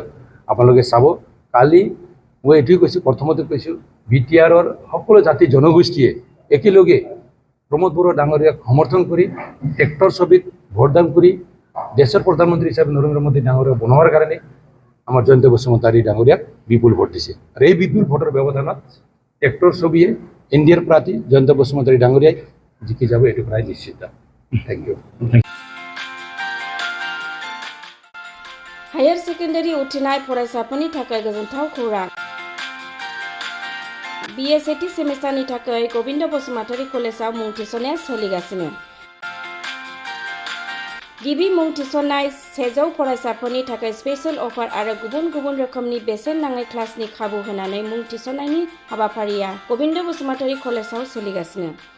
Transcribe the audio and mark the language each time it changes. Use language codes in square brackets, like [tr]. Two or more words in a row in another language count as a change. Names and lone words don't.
[as] আপোনালোকে চাব কালি মই এইটোৱে কৈছোঁ প্ৰথমতে কৈছোঁ BTRৰ সকলো জাতি জনগোষ্ঠীয়ে একেলগে প্ৰমোদ বড়ো ডাঙৰীয়াক সমৰ্থন কৰি ট্ৰেক্টৰ ছবিত ভোটদান কৰি দেশৰ প্ৰধানমন্ত্ৰী হিচাপে নৰেন্দ্ৰ মোদী ডাঙৰীয়াক বনোৱাৰ কাৰণে আমাৰ জয়ন্ত বসুমতাৰী ডাঙৰীয়াক বিপুল ভোট দিছে। আৰু এই বিপুল ভোটৰ ব্যৱধানত ট্ৰেক্টৰ ছবিয়ে এনডিএৰ প্ৰাৰ্থী জয়ন্ত বসুমতাৰী ডাঙৰীয়াই জিকি যাব এইটো প্ৰায় নিশ্চিত। [en] thank you. [brx] हायर सेकेन्डारि उथ्रिनाय फरायसाफोरनि थाखाय गोजोनथाव खौरां। BA सेथि सेमिस्टारनि थाखाय गोविन्द बसुमतारी कलेजाव मुं थिसननाया सोलिगासिनो। गिबि मुं थिसननाय 100 फरायसाफोरनि थाखाय [en] special offer [brx] आरो गुबुन गुबुन रोखोमनि बेसेन नाङै क्लासनि खाबु होनानै मुं थिसननायनि हाबाफारिया गोविन्द बसुमतारी कलेजाव सोलिगासिनो।